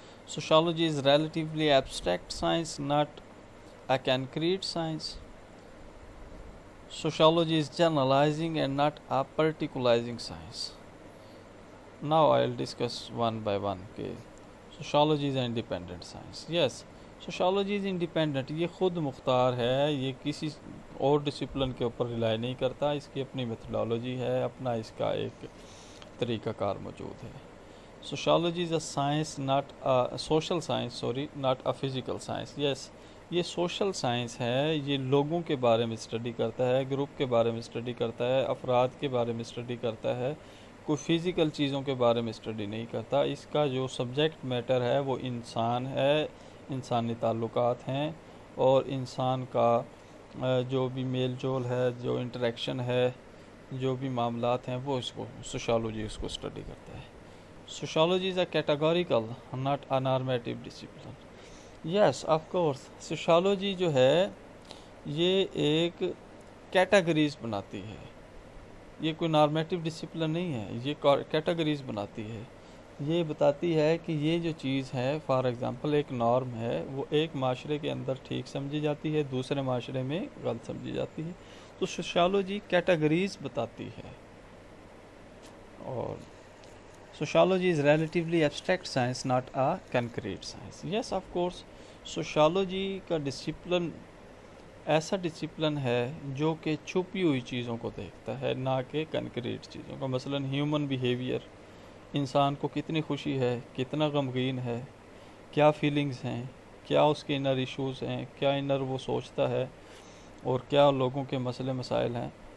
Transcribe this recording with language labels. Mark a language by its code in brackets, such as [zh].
[en] Sociology is relatively abstract science, not a concrete science. Sociology is generalizing and not a particularizing science. Now I'll discuss one by one. Okay. Sociology is an independent science. Yes, sociology is independent. [ur] یہ خود مختار ہے, یہ کسی اور discipline کے اوپر rely نہیں کرتا, اس کی اپنی میتھڈالوجی ہے, اپنا اس کا ایک طریقہ کار موجود ہے. [en] Sociology is a science, not a social science, not a physical science. Yes, [ur] یہ سوشل سائنس ہے, یہ لوگوں کے بارے میں اسٹڈی کرتا ہے, گروپ کے بارے میں اسٹڈی کرتا ہے, افراد کے بارے میں اسٹڈی کرتا ہے, کوئی فزیکل چیزوں کے بارے میں اسٹڈی نہیں کرتا. اس کا جو سبجیکٹ میٹر ہے وہ انسان ہے, انسانی تعلقات ہیں, اور انسان کا جو بھی میل جول ہے, جو انٹریکشن ہے, جو بھی معاملات ہیں, وہ اس کو سوشالوجی اس کو اسٹڈی کرتا ہے. [en] Sociology is a categorical, not a normative discipline. Yes, of course. [ur] Sociology جو ہے یہ ایک کیٹیگریز بناتی ہے, یہ کوئی نارمیٹیو ڈسپلن نہیں ہے, یہ کیٹیگریز بناتی ہے. یہ بتاتی ہے کہ یہ جو چیز ہے, فار ایگزامپل ایک نارم ہے, وہ ایک معاشرے کے اندر ٹھیک سمجھی جاتی ہے, دوسرے معاشرے میں غلط سمجھی جاتی ہے. تو سوشالوجی کیٹیگریز بتاتی ہے. اور [en] Sociology is relatively abstract science, not a concrete science. Yes, of course. [ur] Sociology کا ڈسپلن ایسا ڈسپلن ہے جو کہ چھپی ہوئی چیزوں کو دیکھتا ہے, نہ کہ کنکریٹ چیزوں کو. مثلا ہیومن بیہیویئر, انسان کو کتنی خوشی ہے, کتنا غمگین ہے, کیا فیلنگز ہیں, کیا اس کے انر ایشوز ہیں, کیا انر وہ سوچتا ہے, اور کیا لوگوں کے مسئلے مسائل ہیں.